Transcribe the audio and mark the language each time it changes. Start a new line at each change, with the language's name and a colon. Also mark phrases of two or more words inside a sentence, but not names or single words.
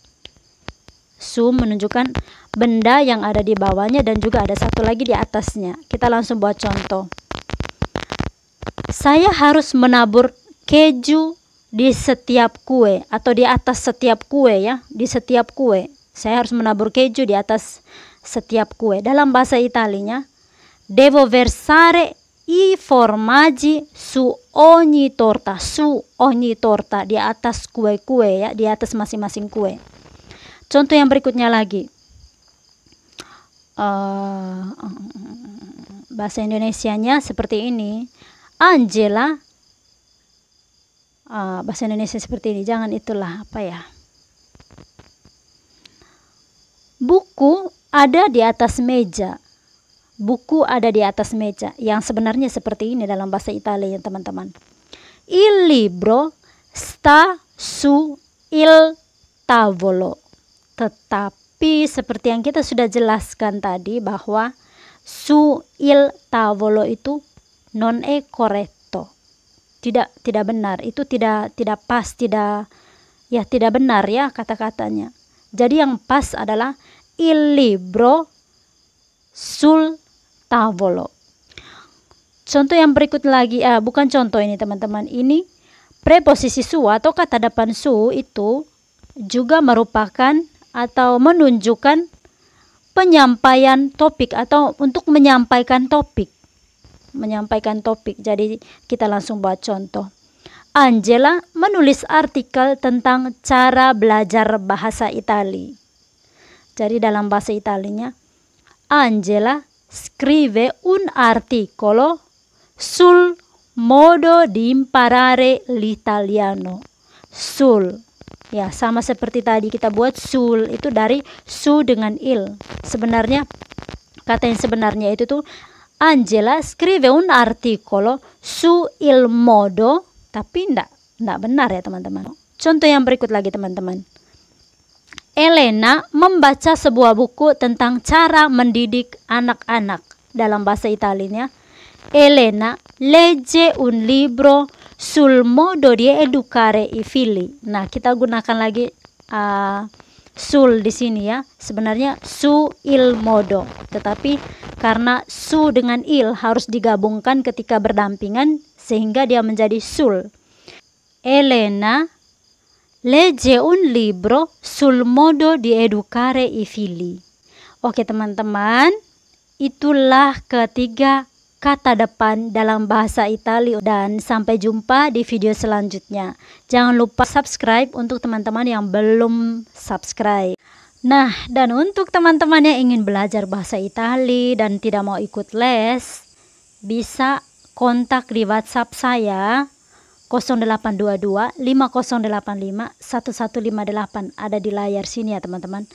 Indonesian: Su menunjukkan benda yang ada di bawahnya dan juga ada satu lagi di atasnya. Kita langsung buat contoh. Saya harus menabur keju di setiap kue atau di atas setiap kue, ya. Di setiap kue. Saya harus menabur keju di atas setiap kue. Dalam bahasa Italinya,
Italian: devo versare i formaggi su ogni torta. Su ogni torta,
Indonesian: di atas kue-kue, ya, di atas masing-masing kue. Contoh yang berikutnya lagi. Bahasa Indonesianya seperti ini. Angela, bahasa Indonesia seperti ini. Jangan itulah, apa ya. Buku ada di atas meja. Buku ada di atas meja. Yang sebenarnya seperti ini dalam bahasa Italia, ya, teman-teman.
Italian: Il libro sta su il tavolo.
Indonesian: Tetapi seperti yang kita sudah jelaskan tadi bahwa
Italian: su il tavolo
Indonesian: itu
Italian: non è corretto.
Indonesian: Tidak benar. Itu tidak pas, tidak benar, ya, kata-katanya. Jadi yang pas adalah
Italian: il libro sul tavolo.
Indonesian: Contoh yang berikut lagi, bukan contoh ini teman-teman. Ini preposisi su atau kata depan su itu juga merupakan atau menunjukkan penyampaian topik atau untuk menyampaikan topik. Jadi kita langsung buat contoh. Angela menulis artikel tentang cara belajar bahasa Italia. Jadi dalam bahasa Italinya,
Italian: Angela scrive un articolo sul modo di imparare l'italiano. Sul.
Indonesian: Ya, sama seperti tadi kita buat sul, itu dari su dengan il. Sebenarnya kata yang sebenarnya itu tuh
Italian: Angela scrive un articolo su il modo,
Indonesian: tapi enggak benar ya teman-teman. Contoh yang berikut lagi teman-teman. Elena membaca sebuah buku tentang cara mendidik anak-anak. Dalam bahasa Italianya,
Italian: Elena legge un libro sul modo di educare i figli.
Indonesian: Nah, kita gunakan lagi sul di sini ya. Sebenarnya
Italian: su il modo,
Indonesian: tetapi karena su dengan il harus digabungkan ketika berdampingan sehingga dia menjadi sul.
Italian: Elena legge un libro sul modo di educare i figli.
Indonesian: Oke teman-teman, itulah ketiga kata depan dalam bahasa Italia, dan sampai jumpa di video selanjutnya. Jangan lupa subscribe untuk teman-teman yang belum subscribe. Nah, dan untuk teman-teman yang ingin belajar bahasa Italia dan tidak mau ikut les, bisa kontak di WhatsApp saya 0822 5085 1158, ada di layar sini ya teman-teman.